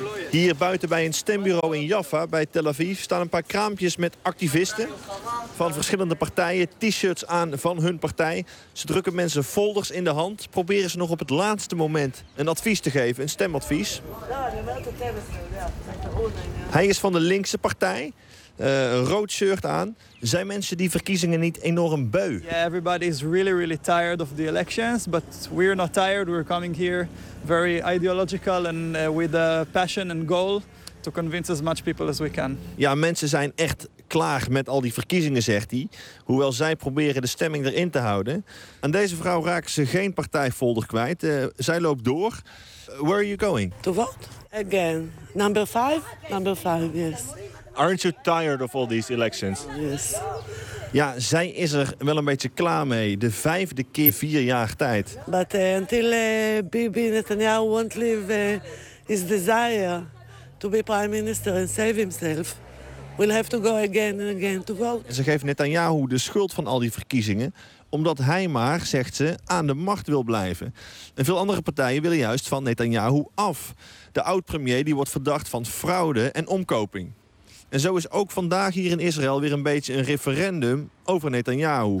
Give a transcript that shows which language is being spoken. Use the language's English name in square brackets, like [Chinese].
[Dutch] Hier buiten bij een stembureau in Jaffa, bij Tel Aviv, staan een paar kraampjes met activisten van verschillende partijen, t-shirts aan van hun partij. Ze drukken mensen folders in de hand, proberen ze nog op het laatste moment een advies te geven, een stemadvies. Hij is van de linkse partij. Rood shirt aan. Zijn mensen die verkiezingen niet enorm beu? [English] Yeah, everybody is really, really tired of the elections, but we're not tired. We're coming here very ideological and with a passion and goal to convince as much people as we can. [Dutch] Ja, mensen zijn echt klaar met al die verkiezingen, zegt hij. Hoewel zij proberen de stemming erin te houden. Aan deze vrouw raken ze geen partijfolder kwijt. Zij loopt door. [English] Where are you going? To vote again. Number five, yes. Aren't you tired of all these elections? Yes. [Dutch] Ja, zij is er wel een beetje klaar mee. De vijfde keer 4 jaar tijd. [English] But until Bibi Netanyahu won't leave his desire to be prime minister and save himself, we'll have to go again and again to vote. [Dutch] Ze geeft Netanyahu de schuld van al die verkiezingen, omdat hij maar, zegt ze, aan de macht wil blijven. En veel andere partijen willen juist van Netanyahu af. De oud-premier die wordt verdacht van fraude en omkoping. En zo is ook vandaag hier in Israël weer een beetje een referendum over Netanyahu.